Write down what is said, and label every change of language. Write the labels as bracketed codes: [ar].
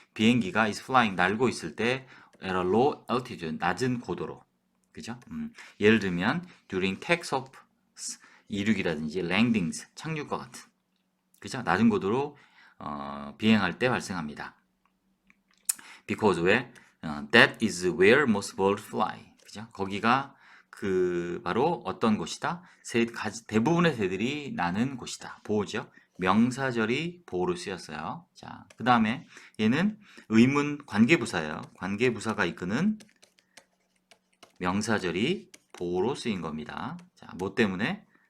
[ko] 비행기가 [en] is flying [ko] 날고 있을 때 [en] at a low altitude [ko] 낮은 고도로 그죠? 예를 들면 [en] during takeoff [ko] 이륙이라든지 landings 착륙과 같은 그죠? 낮은 고도로 비행할 때 발생합니다. because 왜? [en] that is where most birds fly 그죠? [ko] 거기가 그 바로 어떤 곳이다? 대부분의 새들이 나는 곳이다. 보호죠. 명사절이 보호로 쓰였어요. 자, 그 다음에 얘는 의문 관계부사예요. 관계부사가 이끄는 명사절이 보호로 쓰인 겁니다. 자, 뭐 때문에?